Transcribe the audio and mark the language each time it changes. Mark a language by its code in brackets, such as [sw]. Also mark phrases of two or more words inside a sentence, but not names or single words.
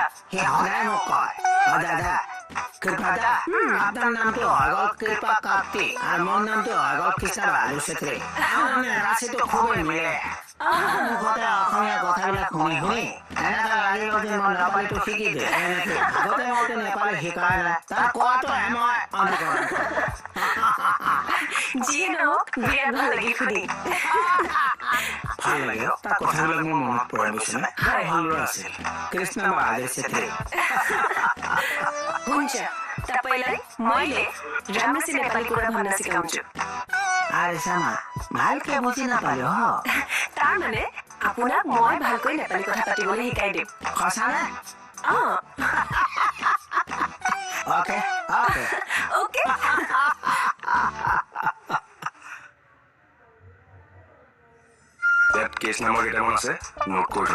[as] সি সদায় মোক কয় দাদা কৃপাদা আপনার নামটো হৈ গ'ল কৃপা কাপ্তি আর মোর নামটো হৈ গ'ল কৃষ্ণ বাহাদুৰ চেত্ৰী মানে ৰাশিটো খুবেই মিলে মুখতে অসমীয়া কথাবিলাক শুনি শুনি এনেকা লাগিব যে মই নেপালীটো শিকি দিওঁ এনেকে আগতে মইতো নেপালী শিকাই নাই তাৰ কোৱাটোহে মই অনুকৰণ যিয়ে নহওক বিৰাট ভাল লাগিল শুনি ভাল লাগে তাৰ কথাবিলাক মোৰ মনত পৰে বুজিছেনে ভাল ল'ৰা আছিল কৃষ্ণ বাহাদুৰ চেত্ৰী [ne] हुन्छ तपाईलाई मैले राम्रोसित नेपाली कुरा भन्न सिकाउँछु [as] আরে সামা ভালকে বুঝি নাপালো তাৰ মানে আপোনাক মই ভালকৈ নেপালী কথা পাতিবলৈ শিকাই দিম সঁচানে [en] okay okay [as] ওকে ইয়াত কেছ নামৰ কেইটামান আছে নোট কৰি থ'ব